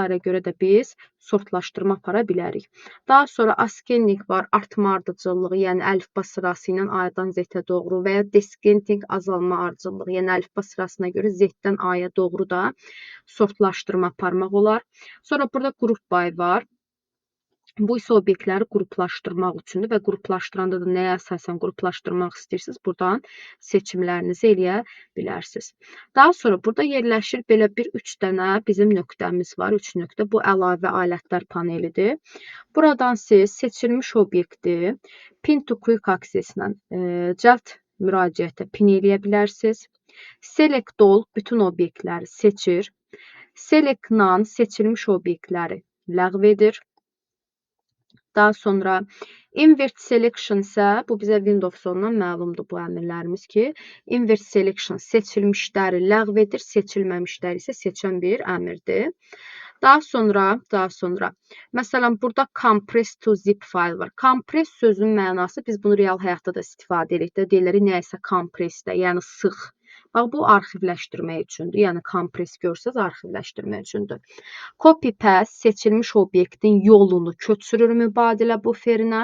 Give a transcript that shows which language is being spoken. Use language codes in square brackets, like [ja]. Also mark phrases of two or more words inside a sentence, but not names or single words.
[az] görə də biz sortlaşdırma apara bilərik. Daha sonra ascending var, artma ardıcıllığı, yəni əlifba sırası ilə A-dan Z-ə doğru və ya descending azalma ardıcıllığı, yəni əlifba sırasına görə Z-dən A-ya doğru da sortlaşdırma aparmaq olar. Sonra burada [en] group by [az] var. Bu isə obyektləri qruplaşdırmaq üçündür və qruplaşdıranda da nəyə əsasən qruplaşdırmaq istəyirsiniz, buradan seçimlərinizi eləyə bilərsiniz. Daha sonra burada yerləşir belə bir 3 dənə bizim nöqtəmiz var. 3 nöqtə bu əlavə alətlər panelidir. Buradan siz seçilmiş obyekti [en] pin to quick access- [az] lə cəld müraciətə pin eləyə bilərsiniz. [en] Select all [az] bütün obyektləri seçir. [en] Select none [az] seçilmiş obyektləri ləğv edir. Daha sonra [en] invert selection [az] isə bu bizə Windows-ondan məlumdur bu əmrlərimiz ki, [en] invert selection [az] seçilmişləri ləğv edir, seçilməmişləri isə seçən bir əmrdir. Daha sonra məsələn burada [en] compress to zip file [az] var. Compress sözünün mənası biz bunu real həyatda da istifadə edirik də, deyirik nəyisə compressdə, yəni sıx. Bax bu arxivləşdirmək üçündür. Yəni compress görsəz arxivləşdirmək üçündür. [en] Copy paste [az] seçilmiş obyektin yolunu köçürür mübadilə buferinə.